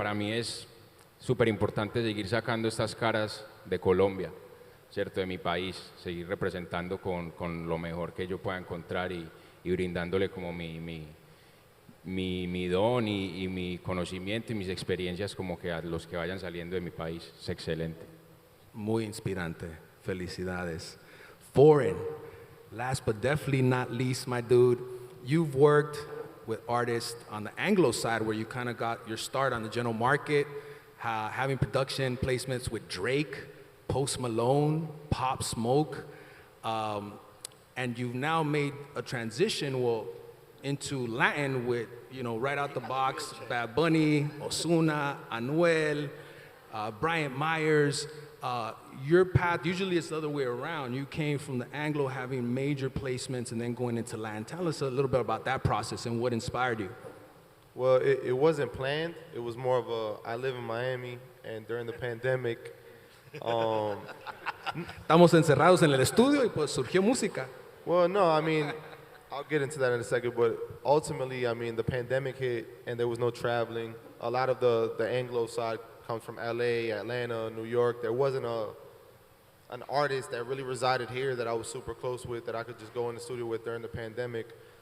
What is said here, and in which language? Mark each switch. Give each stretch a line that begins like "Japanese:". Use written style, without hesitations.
Spanish: Para mí es súper importante seguir sacando estas caras de Colombia, ¿cierto? De mi país, seguir representando con lo mejor que yo pueda encontrar y brindándole como mi don y mi conocimiento y mis experiencias como que a los que vayan saliendo de mi país. Es excelente. Muy inspirante. Felicidades.
English: Foreign, last but definitely not least, my dude, you've worked with artists on the Anglo side where you kind of got your start on the general market, having production placements with Drake, Post Malone, Pop Smoke, and you've now made a transition, into Latin with, right out the box, Bad Bunny, Ozuna, Anuel, Bryant Myers. Your path, usually it's the other way around. You came from the Anglo having major placements and then going into Latin. Tell us a little bit about that process and what inspired you. Well, it wasn't planned. It was more of I live in Miami, and during the pandemic,
Spanish: Estamos encerrados en el estudio y pues surgió música.
English: well, no, I mean, I'll get into that in a second, but ultimately, I mean, the pandemic hit and there was no traveling. A lot of the Anglo side comes from LA, Atlanta, New York. There wasn't an artist that really resided here that I was super close with that I could just go in the studio with during the pandemic.